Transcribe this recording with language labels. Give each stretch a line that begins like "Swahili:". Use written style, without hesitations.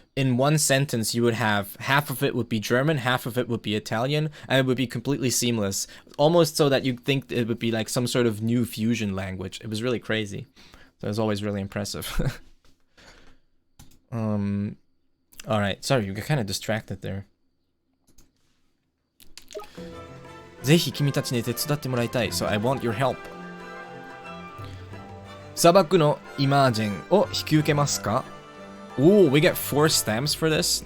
English: In one sentence, you would have half of it would be German, half of it would be Italian, and it would be completely seamless. Almost so that you'd think it would be like some sort of new fusion language. It was really crazy. So it was always really impressive. Alright, sorry, you got kind of distracted there.
Japanese: ぜひ君たちに手伝ってもらいたい。
English: So I want your help.
Japanese: 砂漠のイマージェンを引き受けますか？
English: Oh, we get 4 stamps for this?